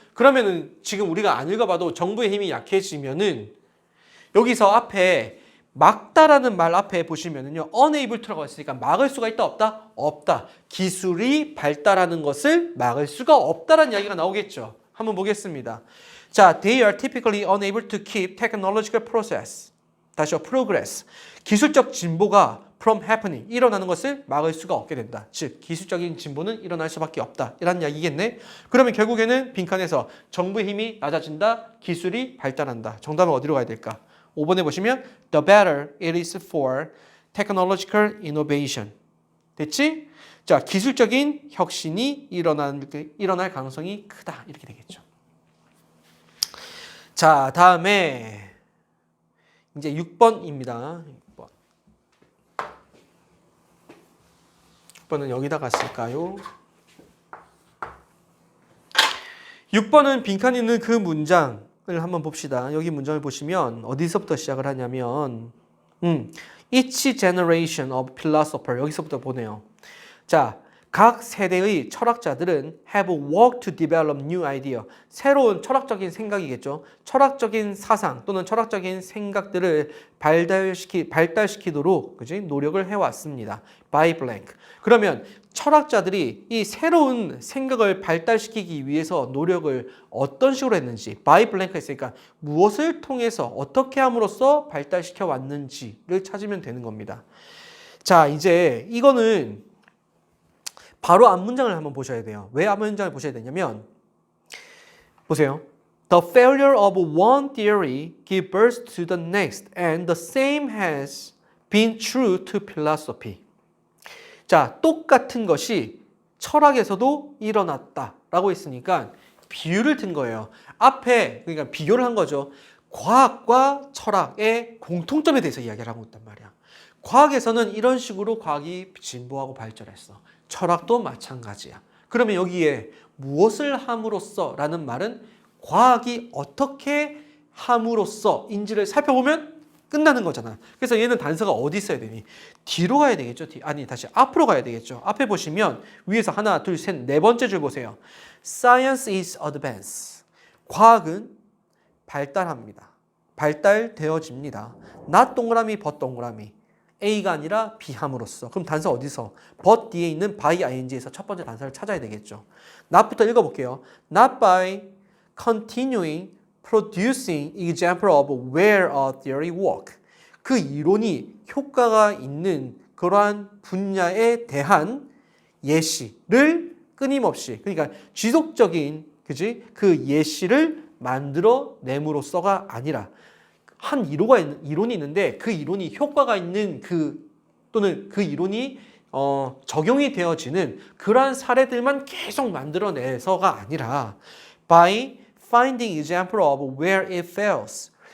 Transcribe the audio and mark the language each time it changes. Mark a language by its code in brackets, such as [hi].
[ko] 그러면은 지금 우리가 안 읽어봐도 정부의 힘이 약해지면은 여기서 앞에 막다라는 말 앞에 보시면은요, unable to라고 했으니까 막을 수가 있다 없다? 없다. 기술이 발달하는 것을 막을 수가 없다라는 이야기가 나오겠죠. 한번 보겠습니다. 자, [en] they are typically unable to keep technological process. [ko] 다시요, progress. 기술적 진보가 [en] from happening, [ko] 일어나는 것을 막을 수가 없게 된다. 즉, 기술적인 진보는 일어날 수밖에 없다. 이런 이야기겠네. 그러면 결국에는 빈칸에서 정부의 힘이 낮아진다, 기술이 발달한다. 정답은 어디로 가야 될까? 5번에 보시면 [en] the better it is for technological innovation. [ko] 됐지? 자, 기술적인 혁신이 일어날 가능성이 크다. 이렇게 되겠죠. 자, 다음에 이제 6번입니다. 6번은 여기다 갔을까요? 6번은 빈칸 있는 그 문장을 한번 봅시다. 여기 문장을 보시면 어디서부터 시작을 하냐면 [en] Each generation of philosopher [ko] 여기서부터 보네요. 자, 각 세대의 철학자들은 [en] have worked to develop new idea. [ko] 새로운 철학적인 생각이겠죠. 철학적인 사상 또는 철학적인 생각들을 발달시키도록 그지? 노력을 해왔습니다. [en] by blank. [ko] 그러면 철학자들이 이 새로운 생각을 발달시키기 위해서 노력을 어떤 식으로 했는지 by blank 했으니까 무엇을 통해서 어떻게 함으로써 발달시켜 왔는지를 찾으면 되는 겁니다. 자, 이제 이거는 바로 앞 문장을 한번 보셔야 돼요. 왜 앞 문장을 보셔야 되냐면 보세요. [en] The failure of one theory gives birth to the next, and the same has been true to philosophy. [ko] 자, 똑같은 것이 철학에서도 일어났다라고 했으니까 비유를 든 거예요. 앞에 그러니까 비교를 한 거죠. 과학과 철학의 공통점에 대해서 이야기를 하고 있단 말이야. 과학에서는 이런 식으로 과학이 진보하고 발전했어. 철학도 마찬가지야. 그러면 여기에 무엇을 함으로써 라는 말은 과학이 어떻게 함으로써인지를 살펴보면 끝나는 거잖아. 그래서 얘는 단서가 어디 있어야 되니? 뒤로 가야 되겠죠? 아니, 다시 앞으로 가야 되겠죠? 앞에 보시면 위에서 하나, 둘, 셋, 네 번째 줄 보세요. [en] Science is advance. [ko] 과학은 발달합니다. 발달되어집니다. not 동그라미, but 동그라미. A가 아니라 B 함으로써. 그럼 단서 어디서? but 뒤에 있는 by ing에서 첫 번째 단서를 찾아야 되겠죠. not부터 읽어볼게요. [en] not by continuing producing example of where a theory work. [ko] 그 이론이 효과가 있는 그러한 분야에 대한 예시를 끊임없이, 그러니까 지속적인, 그지? 그 예시를 만들어 내므로써가 아니라 한 이론이 있는데 그 이론이 효과가 있는 또는 그 이론이 적용이 되어지는 그러한 사례들만 계속 만들어내서가 아니라 [en] by finding example of where it fails.